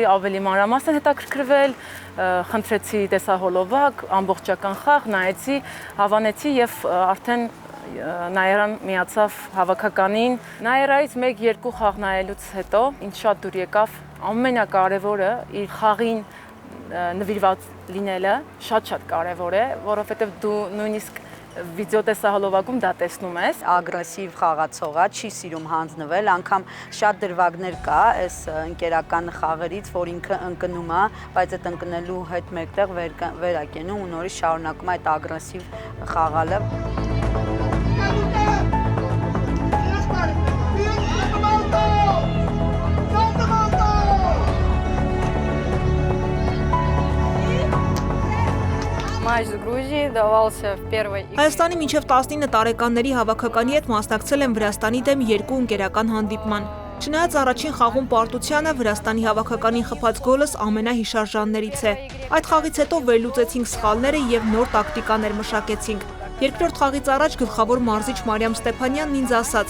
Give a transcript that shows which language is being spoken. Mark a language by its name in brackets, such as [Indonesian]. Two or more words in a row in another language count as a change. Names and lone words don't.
[Armenian] ավելի մանրամասն հետաքրքրվել, խնդրեցի տեսահոլովակ, ամբողջական խաղ նայեցի, հավանեցի եւ արդեն Նաերան միացավ հավաքականին։ Նաերայից 1-2 խաղ նայելուց հետո ինձ շատ դուր եկավ ամենակարևորը իր խաղին նվիրված լինելը շատ կարևոր է, որովհետև դու նույնիսկ վիդեո տեսահոլովակում դա տեսնում ես։ Ագրեսիվ խաղացողա, չի սիրում հանձնվել, անգամ շատ դրվագներ կա այս ընկերական խաղերից, որ ինքը ընկնում է, բայց այդ ընկնելու հետ մեկտեղ վեր է կենում ու նորից շարունակում այդ ագրեսիվ խաղալը։ [Russian] матч с Грузией давался в первой игре. [Armenian] Հայաստանի մինչև 19 տարեկանների հավաքականի հետ մասնակցել եմ Վրաստանի դեմ 2 ընկերական հանդիպման։ Չնայած առաջին խաղում պարտությանը Վրաստանի հավաքականին խփած գոլս ամենահիշարժաններից է։ Այդ խաղից հետո վերլուծեցինք սխալները եւ նոր տակտիկաներ մշակեցինք։ Երկրորդ խաղից առաջ գլխավոր մարզիչ Մարիամ Ստեփանյանն ինձ ասաց.